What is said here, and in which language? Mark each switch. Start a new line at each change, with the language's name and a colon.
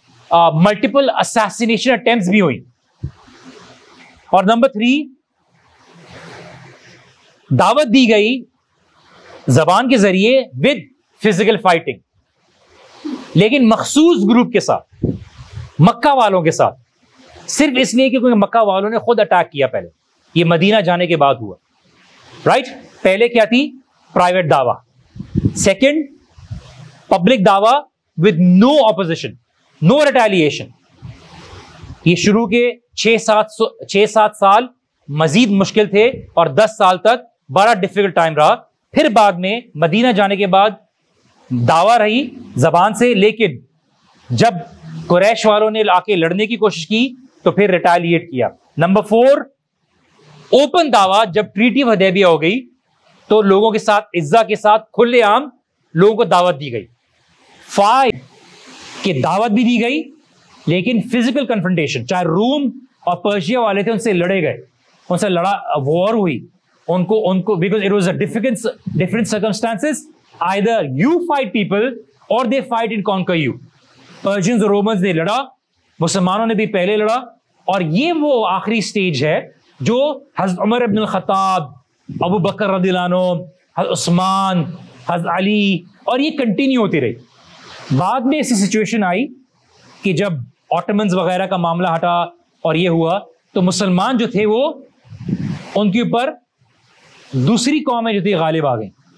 English: multiple assassination attempts
Urdu: بھی ہوئی. اور نمبر 3 دعوت دی گئی زبان کے ذریعے
English: with physical fighting,
Urdu: لیکن مخصوص گروپ کے ساتھ, مکہ والوں کے ساتھ, صرف اس لیے کہ مکہ والوں نے خود اٹیک کیا. پہلے یہ مدینہ جانے کے بعد ہوا, رائٹ. پہلے کیا تھی؟ پرائیویٹ دعویٰ.
English: Second public دعویٰ with no opposition, no retaliation.
Urdu: یہ شروع کے 6-7 سال مزید مشکل تھے اور 10 سال تک بڑا ڈیفیکلٹ ٹائم رہا. پھر بعد میں مدینہ جانے کے بعد دعویٰ رہی زبان سے, لیکن جب قریش والوں نے آ کے لڑنے کی کوشش کی تو پھر ریٹیلیٹ کیا. نمبر 4 اوپن دعویٰ. جب ٹریٹی آف حدیبیہ ہو گئی تو لوگوں کے ساتھ عزہ کے ساتھ کھلے عام لوگوں کو دعوت دی گئی. 5 کہ دعوت بھی دی گئی لیکن فزیکل کنفرنٹیشن, چاہے روم اور پرشیا والے تھے ان سے لڑے گئے, ان سے لڑا, وار ہوئی ان کو
English: Because it was a different circumstances. either you fight people or they fight and conquer you.
Urdu: Persians اور رومنز نے لڑا, مسلمانوں نے بھی پہلے لڑا, اور یہ وہ آخری سٹیج ہے جو حضرت عمر ابن الخطاب, ابو بکر رضی اللہ عنہ, حضرت عثمان, حضرت علی, اور یہ کنٹینیو ہوتی رہی. بعد میں ایسی سچویشن آئی کہ جب آٹمنز وغیرہ کا معاملہ ہٹا اور یہ ہوا تو مسلمان جو تھے وہ ان کے اوپر دوسری قومیں جو تھی غالب آ گئیں.